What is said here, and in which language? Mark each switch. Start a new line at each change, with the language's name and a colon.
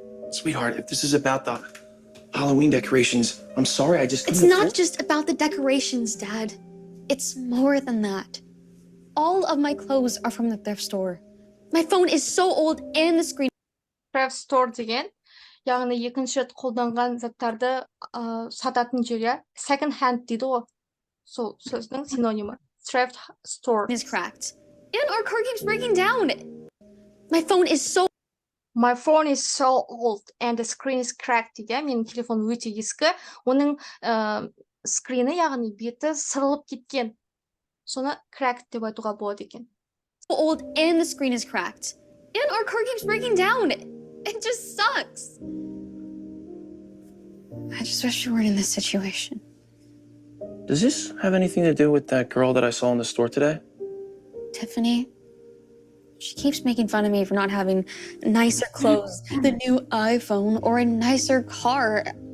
English: Sweetheart, if this is about the Halloween decorations, I'm sorry, I just It's couldn't not afford- just about the decorations, Dad. It's more than that. All of my clothes are from the thrift store. My phone is so old and the screen.
Kazakh: Thrift store деген, яғни екінші рет қолданған заттарды сататын жер, я. Second hand дейді ғой. Сол сөздің синонимі. Thrift store.
English: Is cracked. And our car keeps breaking down. My phone is so My phone is so old and the screen is cracked
Kazakh: дейді. Менің телефоным өте ескі. Оның скрины, яғни беті сырылып кеткен. Соны cracked деп айтуға болады екен.
English: old and the screen is cracked. And our car keeps breaking down. It just sucks. I just wish you weren't in this situation. Does this have anything to do with that girl that I saw in the store today? Tiffany, she keeps making fun of me for not having nicer clothes, the new iPhone, or a nicer car.